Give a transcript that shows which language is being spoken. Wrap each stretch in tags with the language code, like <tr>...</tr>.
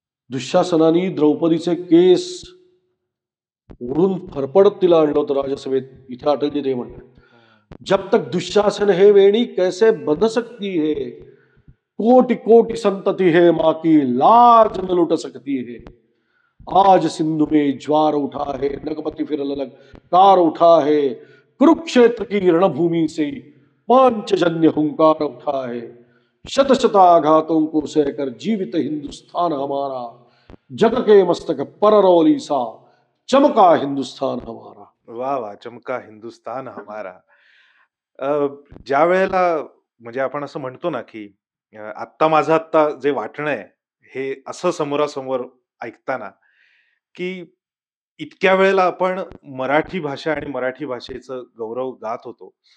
<mr>दुःशासनाने द्रौपदीचे केस ओढून फरफडत तिला आणलं होतं राजसभेत, इथे अटलजी ते म्हणतात.</mr> <hi>जब तक दुशासन है वेणी कैसे बंध सकती है, कोटि कोटि संतति है माँ की लाज न लुट सकती है। आज सिंधु में ज्वार उठा है, नगपति फिर अलग कार उठा है, कुरुक्षेत्र की रणभूमि से पांचजन्य हुंकार उठा है। शत शताघातों को सहकर जीवित हिंदुस्तान हमारा, जग के मस्तक पर रौली सा चमका हिंदुस्तान हमारा।</hi> <mr>वा वा,</mr> <hi>चमका हिंदुस्तान हमारा.</hi> <mr>अ, ज्या वेळेला म्हणजे आपण असं म्हणतो ना, की आत्ता माझं आत्ता जे वाटणं आहे, हे असं समोरासमोर ऐकताना, की इतक्या वेळेला आपण मराठी भाषा आणि मराठी भाषेचं गौरव गात होतो.</mr>